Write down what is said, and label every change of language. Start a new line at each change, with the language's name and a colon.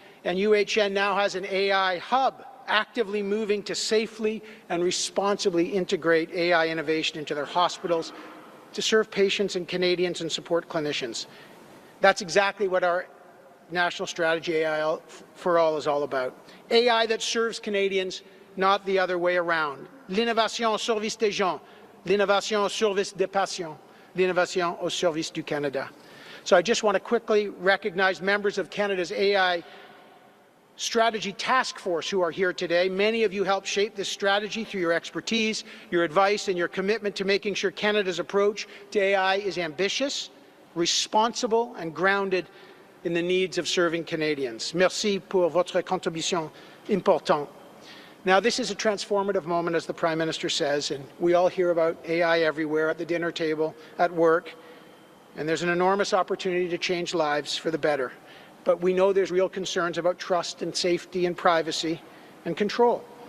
English: And UHN now has an AI hub actively moving to safely and responsibly integrate AI innovation into their hospitals to serve patients and Canadians and support clinicians. That's exactly what our national strategy AI for All is all about. AI that serves Canadians, not the other way around.
French: L'innovation au service des gens, l'innovation au service des patients, l'innovation au service du Canada.
English: So I just want to quickly recognize members of Canada's AI Strategy Task Force who are here today. Many of you helped shape this strategy through your expertise, your advice, and your commitment to making sure Canada's approach to AI is ambitious, responsible, and grounded in the needs of serving Canadians.
French: Merci pour votre contribution importante.
English: Now, this is a transformative moment, as the Prime Minister says, and we all hear about AI everywhere, at the dinner table, at work, and there's an enormous opportunity to change lives for the better. But we know there's real concerns about trust and safety and privacy and control.